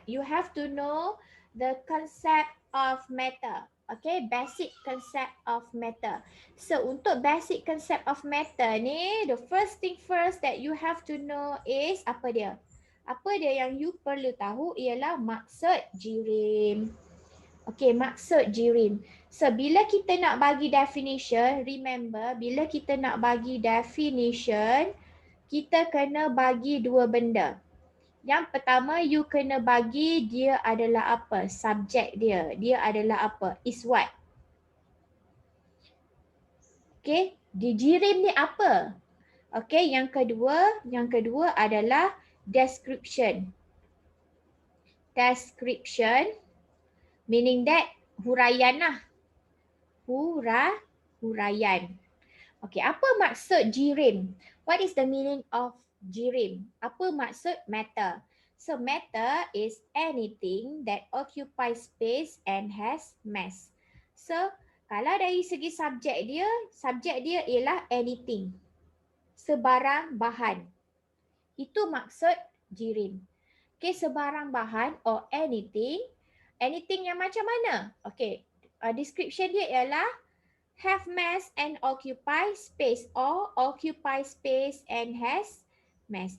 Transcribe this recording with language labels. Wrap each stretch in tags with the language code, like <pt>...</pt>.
<en>You have to know the concept of matter. Okay, basic concept of matter.</en> <ms>So untuk</ms> <en>basic concept of matter ni, the first thing first that you have to know is</en> <ms>apa dia? Apa dia yang you perlu tahu ialah maksud jirim. Okay, maksud jirim. So bila kita nak bagi definition, remember bila kita nak bagi definition, kita kena bagi dua benda. Yang pertama, you kena bagi dia adalah apa? Subjek dia. Dia adalah apa?</ms> <en>Is what?</en> <ms>Okay, jirim ni apa? Okay, yang kedua adalah description.</ms> <en>Description meaning that</en> <ms>huraian lah. Huraian. Okay, apa maksud jirim?</ms> <en>What is the meaning of jirim?</en> <ms>Apa maksud matter?</ms> <en>So matter is anything that occupies space and has mass.</en> <ms>So kalau dari segi subjek dia ialah</ms> <en>anything.</en> <ms>Sebarang bahan. Itu maksud jirim. Okay, sebarang bahan</ms> <en>or anything. Anything</en> <ms>yang macam mana?</ms> <en>Okay, description</en> <ms>dia ialah</ms> <en>have mass and occupy space or occupy space and has mass.</en>